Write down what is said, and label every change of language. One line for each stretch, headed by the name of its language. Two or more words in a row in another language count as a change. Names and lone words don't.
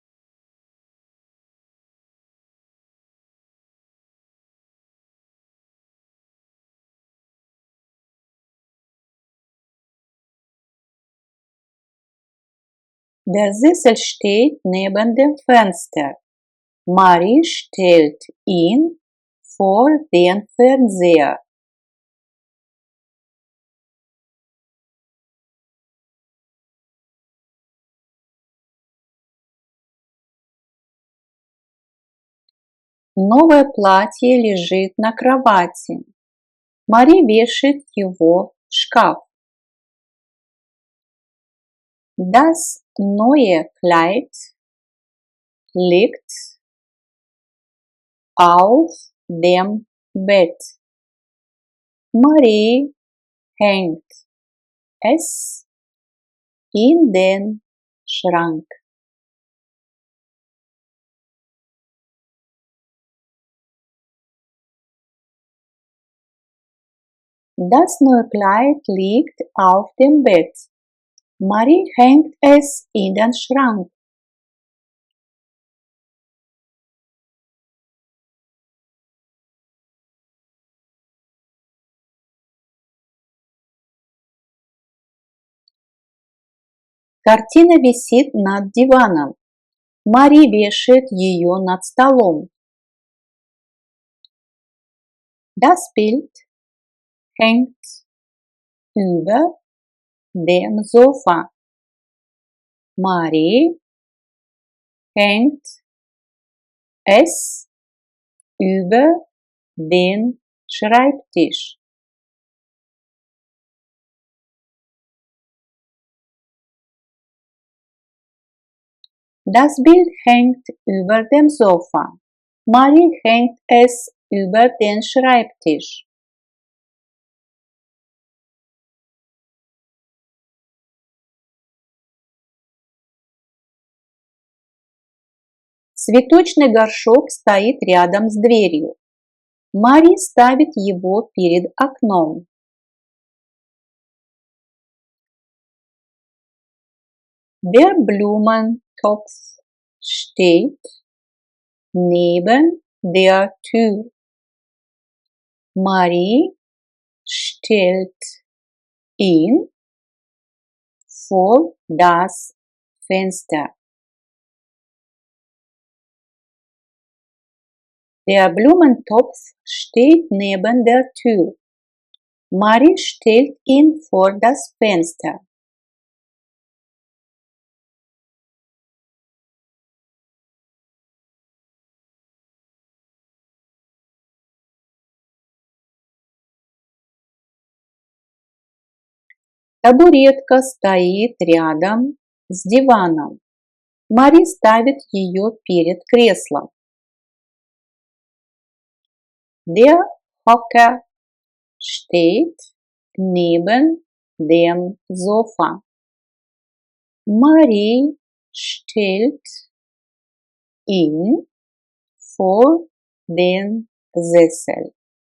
German: Der Sessel steht neben dem Fenster. Marie stellt ihn vor den Fernseher.
Russian: Новое платье лежит на кровати. Мари вешает его в шкаф.
German: Das neue Kleid liegt auf dem Bett. Marie hängt es in den Schrank. Das neue Kleid liegt auf dem Bett. Marie hängt es in den Schrank.
Russian: Картина висит над диваном. Мари вешает ее над столом.
German: Das Bild hängt über dem Sofa. Marie hängt es über den Schreibtisch. Das Bild hängt über dem Sofa. Marie hängt es über den Schreibtisch.
Russian: Цветочный горшок стоит рядом с дверью. Мари ставит его перед окном.
German: Der Blumentopf steht neben der Tür. Marie stellt ihn vor das Fenster. Der Blumentopf steht neben der Tür. Marie stellt ihn vor das Fenster.
Russian: Табуретка стоит рядом с диваном. Мари ставит ее перед креслом.
German: Der Hocker steht neben dem Sofa. Marie stellt ihn vor den Sessel.